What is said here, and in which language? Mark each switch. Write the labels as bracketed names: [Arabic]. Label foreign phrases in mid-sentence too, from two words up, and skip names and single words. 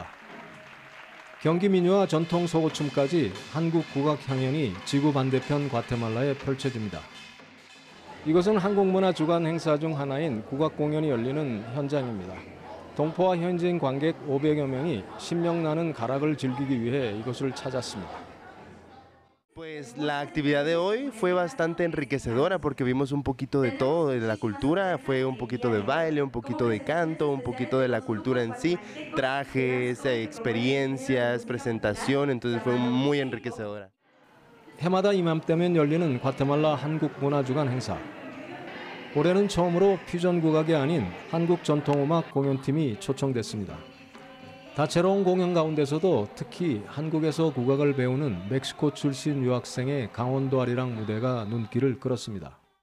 [Korean] 경기 민요와 전통 소고춤까지 한국 국악 향연이 지구 반대편 과테말라에 펼쳐집니다. 이것은 한국문화 주간 행사 중 하나인 국악 공연이 열리는 현장입니다. 동포와 현지인 관객 500여 명이 신명나는 가락을 즐기기 위해 이곳을 찾았습니다. [Spanish] Pues la actividad de hoy fue bastante enriquecedora porque vimos un poquito de todo, de la cultura, fue un poquito de baile, un poquito de canto, un poquito de la cultura en sí, trajes, experiencias, presentación, entonces fue muy enriquecedora. [Korean] 해마다 이맘때면 열리는 과테말라 한국문화주간 행사. 올해는 처음으로 퓨전 국악이 아닌 한국 전통음악 공연팀이 초청됐습니다. 다채로운 공연 가운데서도 특히 한국에서 국악을 배우는 멕시코 출신 유학생의 강원도 아리랑 무대가 눈길을 끌었습니다.